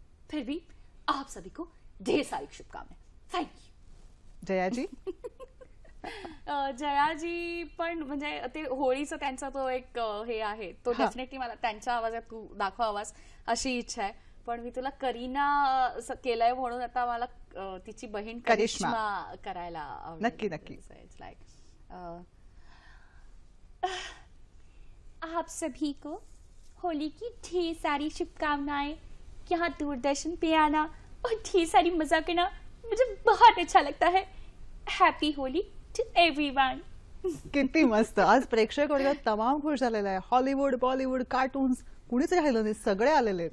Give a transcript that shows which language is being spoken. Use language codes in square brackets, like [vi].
[hi] फिर भी आप सभी को ढेर सारी शुभकामनाएं। [en] Thank you. [mr] जयाजी जयाजी पण म्हणजे ते होळीचं त्यांचा तो एक हे आहे, तो डेफिनेटली मला त्यांच्या आवाजात तू दाखव आवाज अशी इच्छा आहे. पण मी तुला करीना केलंय म्हणून आता मला तिची बहीण करिश्मा करायला आवडेल. नक्की नक्की. [en] it's like [hi] आप सभी को होली की ढेर सारी शुभकामनाएं. यहाँ दूरदर्शन पे आना और ढेर सारी मजा करना मुझे बहुत अच्छा लगता है. [en] Happy Holi to everyone. [mr] किती मस्त. आज प्रेक्षक वर्ग तमाम खुश झालेला आहे. हॉलिवूड, बॉलिवूड, कार्टून्स कुणीच राहिलं नाही, सगळे आलेले आहेत.